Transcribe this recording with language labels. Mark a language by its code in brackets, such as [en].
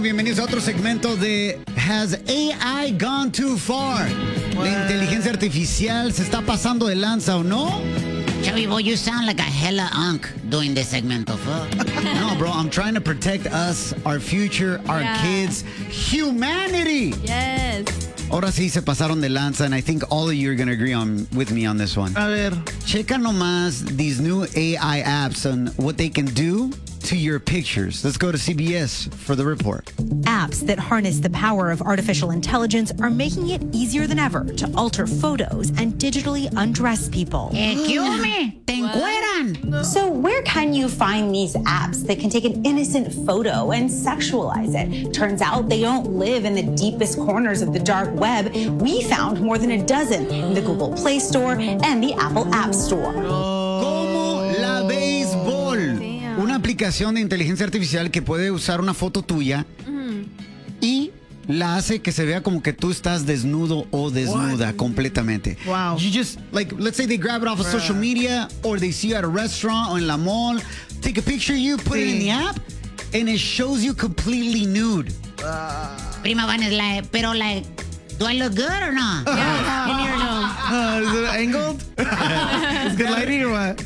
[es] Bienvenidos a otro segmento de Has AI Gone Too Far? ¿La inteligencia artificial se está pasando de lanza o no? [en] Chubby boy, you sound like a hella unk doing this segment of No, bro, I'm trying to protect us, our future, our kids, humanity. Yes. [es] Ahora sí se pasaron de lanza, [en] and I think all of you are going to agree on with me on this one. [es] A ver. Checa nomás [en] these new AI apps and what they can do to your pictures. Let's go to CBS for the report. Apps that harness the power of artificial intelligence are making it easier than ever to alter photos and digitally undress people. Excuse me, [es] te encueran. [en] So where can you find these apps that can take an innocent photo and sexualize it? Turns out they don't live in the deepest corners of the dark web. We found more than a dozen in the Google Play Store and the Apple App Store. [es] Una aplicación de inteligencia artificial que puede usar una foto tuya y la hace que se vea como que tú estás desnudo o desnuda completamente. [en] Wow. You just, like, let's say they grab it off of social media, or they see you at a restaurant or in la mall, take a picture of you, put it in the app, and it shows you completely nude. Prima Vanes, pero like, do I look good or not? Is it angled? Is good lighting or what?